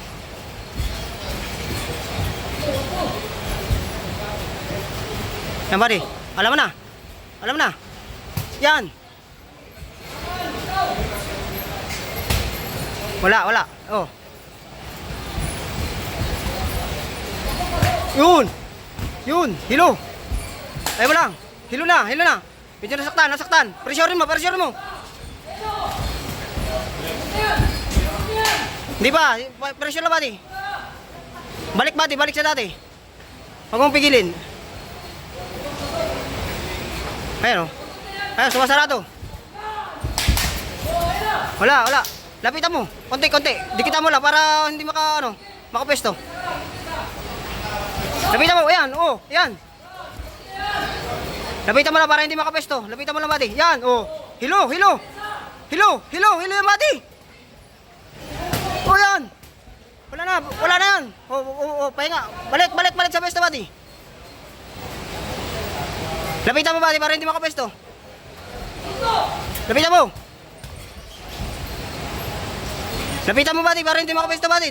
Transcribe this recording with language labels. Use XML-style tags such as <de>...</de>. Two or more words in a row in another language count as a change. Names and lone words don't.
<tl>Yan, buddy. Alam mo na. Alam mo na. Yan. Wala, wala. Oh. Yun. Yun. Hilo. Ayaw mo lang. Hilo na, hilo na. Medyo nasaktan, nasaktan. Pressurein mo, pressurein mo. Hindi ba? Pressure lang, buddy. Balik, buddy. Balik sa dati. Huwag mong pigilin. Ayan, o. Ayan, sumasarado. Wala, wala. Lapitan mo. Konti, konti. Dikitan mo lang para hindi makapesto. Lapitan mo. Ayan, oh. Ayan. Lapitan mo lang para hindi makapesto. Lapitan mo lang, buddy. Yan, oh. Hilo, hilo. Hilo, hilo, hilo yung buddy. Oh, yan. Wala na yan. Oh, pahinga. Balik, balik, balik sa pesto, buddy. Lapitan mo, buddy, para hindi makapesto. Lapitan mo. Lapitan mo, buddy, para hindi makapesto, buddy.</tl>